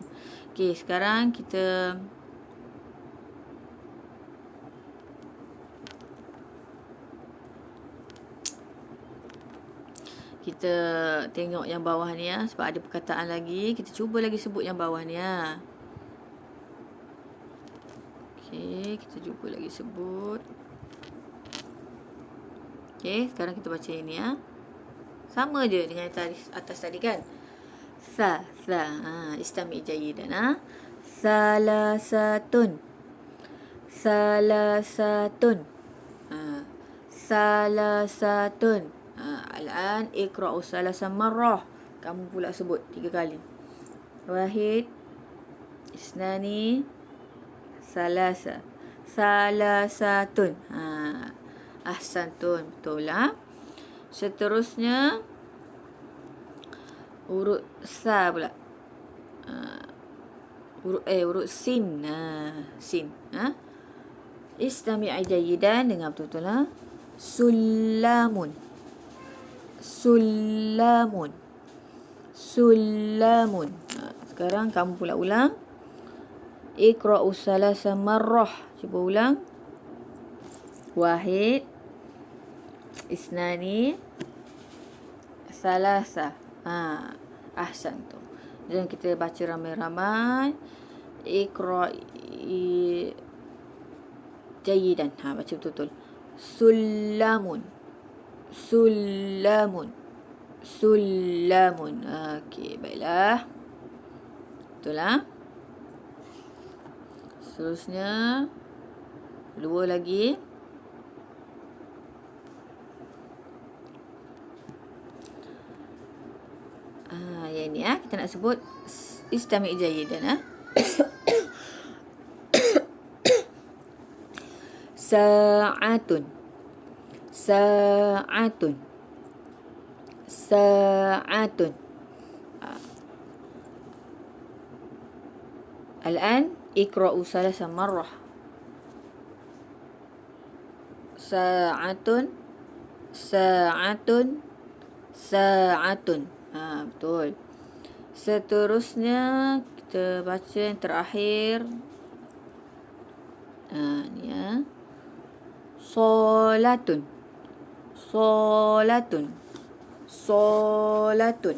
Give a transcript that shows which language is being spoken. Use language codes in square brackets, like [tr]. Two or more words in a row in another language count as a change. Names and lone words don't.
[ms] Okey, sekarang kita tengok yang bawah ni ya, sebab ada perkataan lagi. Kita cuba lagi sebut yang bawah ni ya. Okey, kita cuba lagi sebut. Okey, sekarang kita baca ini ya. Sama je dengan atas tadi kan. [ar] استمع جيدا ثلاثة. ثلاثة. ثلاثة. الآن اقرأ ثلاث مرة. [ms] Kamu pula sebut 3 kali. [ar] Wahid. اثنان. ثلاثة. ثلاثة. أحسنتم. [ms] Betul lah. Seterusnya huruf sa pula. Huruf sin. Sin. [ar] استمع جيدا. [ms] Dengar betul-betul lah. [ar] سلم. سلم. Sulamun. [ms] Sekarang kamu pula ulang. [ar] اقرأ ثلاث مرة. [ms] Cuba ulang. [ar] واحد. اثنان. ثلاثة. أحسنتم. [ms] Dan kita baca ramai-ramai. [ar] اقرئي جيدا. [ms] Baca betul-betul. [ar] سلم. سلم. [ms] Sulamun. Okey, baiklah. Betul lah. Seterusnya 2 lagi. Yang ni kita nak sebut [ar] استمع جيدا ساعة. ساعة. ساعة. الآن اقرأ ثلاث مرة. Sa'atun. ساعة. ساعة. [ms] Betul. Seterusnya kita baca yang terakhir. Ni ya. Solatun. [ar] صلاة. صلاة.